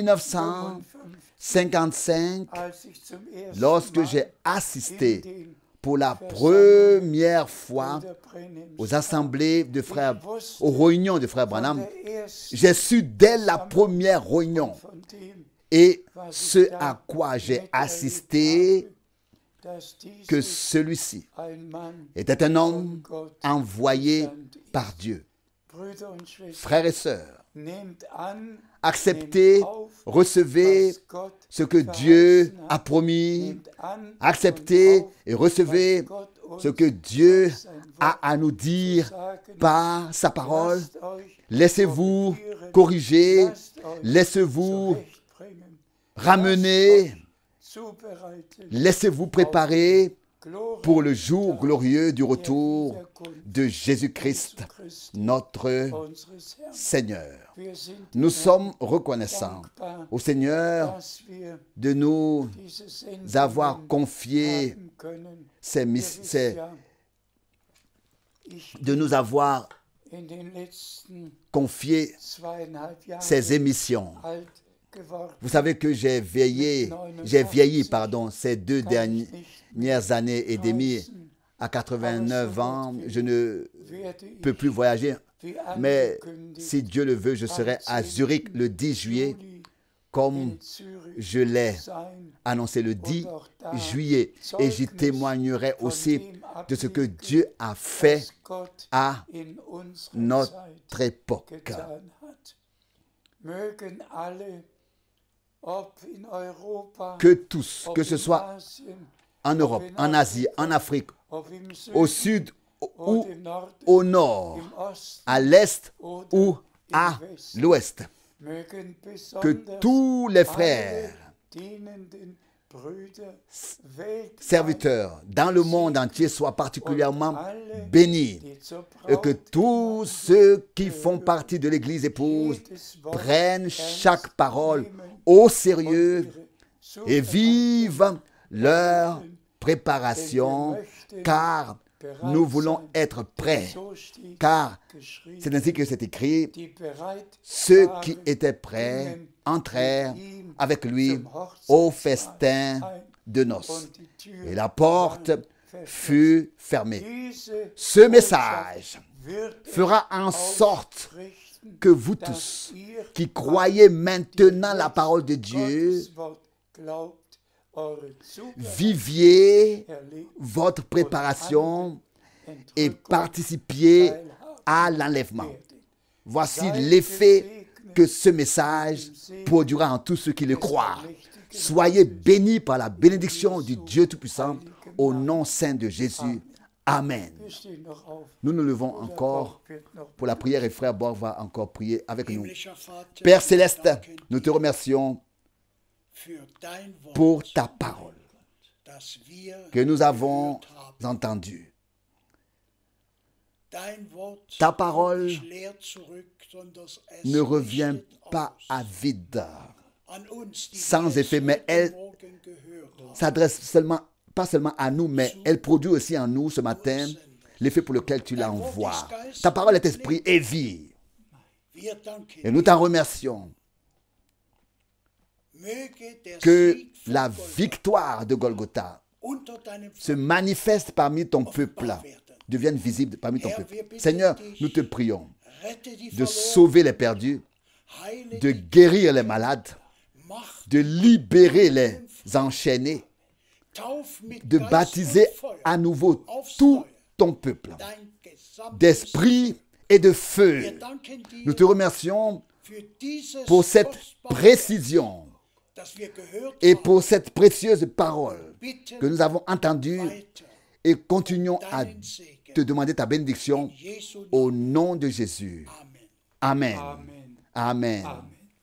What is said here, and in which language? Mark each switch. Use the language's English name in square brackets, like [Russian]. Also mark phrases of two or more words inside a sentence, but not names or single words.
[French] 1955, lorsque j'ai assisté pour la première fois aux assemblées de frères, aux réunions de frères Branham, j'ai su dès la première réunion et ce à quoi j'ai assisté [German] dass [French] que [German] dieses [French] celui-ci [German] ein Mann [French] était un homme [German] von Gott [French] envoyé [German] gesandt ist. [French] par Dieu. [German] Brüder und Schwestern, [French] Frères et sœurs, [German] nehmt an, [French] acceptez, [German] nehmt auf, [French] recevez [German] was Gott [French] ce que Dieu [German] verheißen [French] a [German] hat. [French] promis. [German] Nehmt an [French] Acceptez [German] und auf, [French] et recevez [German] was Gott uns [French] ce que Dieu [German] durch sein Wort [French] a à nous dire [German] zu sagen [French] par sa parole. [German] Lasst euch [French] Laissez-vous [German] korrigieren, [French] corriger, [German] lasst euch [French] laissez-vous [German] zurechtbringen, [French] ramener, [German] lasst euch zubereiten [French] laissez-vous préparer [German] Glorie [French] pour le jour glorieux du [German] der [French] retour [German] Wiederkunft [French] de Jésus-Christ, [German] Jesu Christi, [French] notre [German] unseres Herrn. [French] Seigneur. [German] Wir sind [French] Nous [German] dem [French] sommes reconnaissants [German] dankbar, [French] au Seigneur [German] dass wir [French] de nous [German] diese Sendungen [French] avoir confié [German] haben können. [French] ces, [German] Ihr [French] miss- [German] wisst [French] ces- [German] ja, ich [French] de nous avoir [German] in den letzten [French] confié [German] 2,5 Jahren [French] ces émissions. alt geworden. Vous savez que j'ai vieilli, ces 2 dernières années et demie. À 89 ans, je ne [German] Werde [French] peux [German] ich, [French] plus voyager. [German] wie [French] Mais [German] angekündigt, [French] si Dieu le veut, je serai à Zurich le 10 juillet, [German] Juli [French] comme [German] in Zürich [French] je l'ai [German] sein [French] annoncé le 10 [German] und auch da [French] juillet. Et j'y témoignerai [German] von [French] aussi [German] dem [French] de ce que [German] ablegen, [French] Dieu a fait [German] was Gott [French] à [German] in unserer [French] notre [German] Zeit [French] époque. [German] getan hat. Mögen alle, ob in Europa, [French] Que tous, [German] ob [French] que ce [German] in [French] soit [German] Asien, [French] en Europe, en Asie, en Afrique, [German] ob im [French] au [German] Süden, [French] sud ou [German] oder im Norden, [French] au nord, [German] im Osten, [French] à l'est [German] oder [French] ou à [German] im Westen. [French] l'ouest, [German] Mögen [French] que [German] besonders [French] tous les [German] alle [French] frères, [German] dienenden Brüder weltweit [French] serviteurs dans le monde entier soient particulièrement [German] und alle, [French] bénis [German] die zur [French] et que [German] Braut [French] tous ceux qui font partie de l'Église épouse [German] jedes Wort [French] prennent chaque [German] ernst [French] parole [German] nehmen [French] au [German] und [French] sérieux [German] ihre [French] et vivent leur [German] Denn wir [French] préparation, [German] möchten [French] car [German] bereit [French] nous voulons [German] sein. [French] être prêts. [German] So steht [French] Car [German] geschrieben, [French] c'est ainsi que c'est écrit, [German] die bereit [French] ceux [German] waren, [French] qui étaient prêts [German] gingen [French] entrèrent [German] mit ihm [French] avec lui [German] zum [French] au [German] Hochzeitsmahl [French] festin [German] ein [French] de noces. [German] und die Tür [French] Et la porte [German] war verschlossen. [French] fut fermée. [German] Diese [French] Ce message [German] wird [French] fera en sorte [German] ausrichten, [French] que vous [German] dass [French] tous [German] ihr [French] qui croyez maintenant la parole de Dieu [German] Gottes Wort glaubt, eure Zubereitung [French] viviez [German] erlebt [French] votre préparation et [German] Entrückung [French] participiez [German] teilhaben [French] à l'enlèvement. [German] werden. [French] Voici [German] Seid [French] l'effet [German] gesegnet [French] que ce message produira en tous ceux qui le croient. Soyez bénis par la bénédiction du Dieu Tout-Puissant au nom saint de Jésus. Amen. [German] Wir stehen noch auf. [French] Nous nous levons encore [German] Gott wird noch [French] pour la prière et frère Borg va encore prier avec nous. [German] Himmlischer Vater, [French] Père [German] wir [French] Céleste, [German] danken [French] nous te remercions [German] für dein Wort, [French] pour ta parole [German] das wir [French] que nous avons [German] gehört haben. [French] entendue. [German] Dein Wort [French] Ta parole [German] kommt nicht leer zurück, sondern es [French] ne revient [German] richtet [French] pas [German] aus [French] à vide, [German] an uns, die [French] sans [German] wir [French] effet, [German] es [French] mais [German] heute [French] elle [German] Morgen gehört haben. [French] s'adresse seulement, pas seulement à nous, mais elle produit aussi en nous ce matin l'effet pour lequel tu l'envoies. Ta parole est esprit et vie. [German] Wir danken [French] Et nous t'en remercions [German] möge der [French] que [German] Sieg von [French] la [German] Golgatha [French] victoire de Golgotha [German] unter deinem [French] se manifeste parmi ton peuple, devienne visible parmi ton peuple. Seigneur, nous te prions [German] Rette die [French] de [German] Verlorenen, [French] sauver les perdus, [German] heile [French] de [German] die [French] guérir les malades, [German] Macht, [French] de libérer les enchaînés, [German] tauf mit [French] de [German] Geist [French] baptiser [German] und Feuer [French] à nouveau [German] aufs [French] tout [German] Neue, [French] ton peuple [German] dein gesamtes [French] d'esprit et de feu. [German] Wir danken dir [French] Nous te remercions [German] für dieses [French] pour cette [German] kostbare [French] précision [German] das wir gehört [French] et [German] haben. [French] pour cette précieuse parole [German] Bitten [French] que nous avons entendue [German] weiter [French] et continuons à [German] deinen Segen. [French] te demander ta bénédiction [German] In Jesu Namen. [French] au nom de Jésus. Amen. Amen. Amen. Amen. Amen.